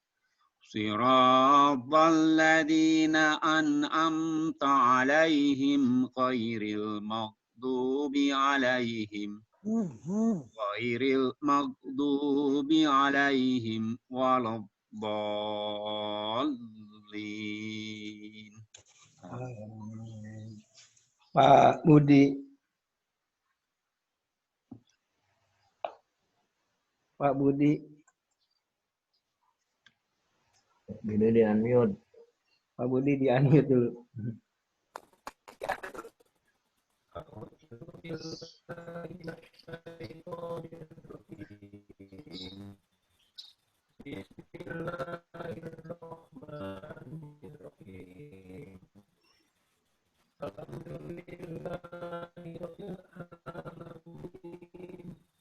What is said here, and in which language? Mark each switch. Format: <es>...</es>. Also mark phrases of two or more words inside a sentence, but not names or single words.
<ar>صراط الذين أنعمت عليهم غير المغضوب عليهم ولا الضالين.</ar> <id>Pak Budi. Pak Budi. Budi di unmute. Pak Budi di unmute dulu.</id> <ar>بسم الله الرحمن الرحيم. الحمد لله رب العالمين.</ar>